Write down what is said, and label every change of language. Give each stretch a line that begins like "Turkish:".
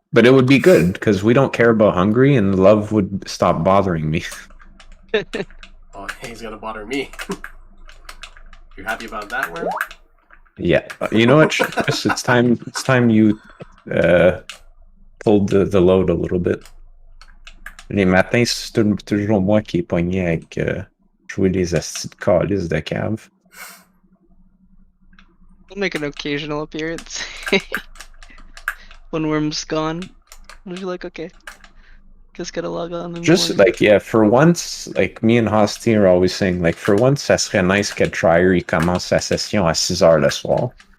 English: But it would be good, because we don't care about Hungary, and love would stop bothering me. Oh, he's gonna bother me. You're happy about that, Worm? Yeah. You know what, Chris? It's time you pulled the load a little bit.
French: Les matins, c'est toujours moi qui est pogné avec jouer les astis de calice de cave.
English: We'll make an occasional appearance when Worm's gone. We'll be like, okay, just gotta log on. In the Just morning. like, yeah, for once, like me and Hosty are always saying, like, for once,
French: ça serait nice que Trier il commence sa session à 6h le soir.